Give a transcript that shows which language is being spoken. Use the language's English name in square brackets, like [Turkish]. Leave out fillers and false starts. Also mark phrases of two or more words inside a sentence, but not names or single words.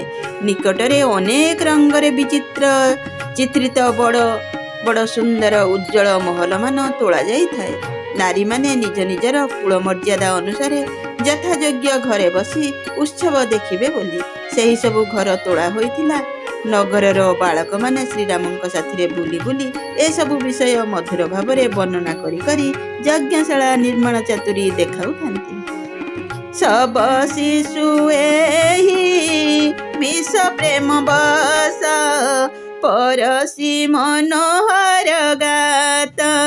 [Odia] ନିକଟରେ ଅନେକ ରଙ୍ଗରେ ବିଚିତ୍ର ଚିତ୍ରିତ ବଡ଼ ବଡ଼ ସୁନ୍ଦର ଉଜ୍ଜ୍ୱଳ ମହଲ ମାନ ତୋଳା ଯାଇଥାଏ। ନାରୀ ମାନେ ନିଜ ନିଜର କୁଳ ମର୍ଯ୍ୟାଦା ଅନୁସାର ଯଥାଯୋଗ୍ୟ ଘରେ ବସି ଉତ୍ସବ ଦେଖିବେ ବୋଲି ସେହି ସବୁ ଘର ତୋଡ଼ା ହୋଇଥିଲା। ନଗରର ବାଳକ ମାନେ ଶ୍ରୀରାମଙ୍କ ସାଥୀ ବୁଲି ବୁଲି ଏ ସବୁ ବିଷୟ ମଧୁର ଭାବରେ ବର୍ଣ୍ଣନା କରି କରି ଯଜ୍ଞଶାଳା ନିର୍ମାଣ ଚାତୁରୀ ଦେଖାଉଥାନ୍ତି। [Awadhi] सब शिशु एही मिस प्रेम बस परसी मनोहर गात।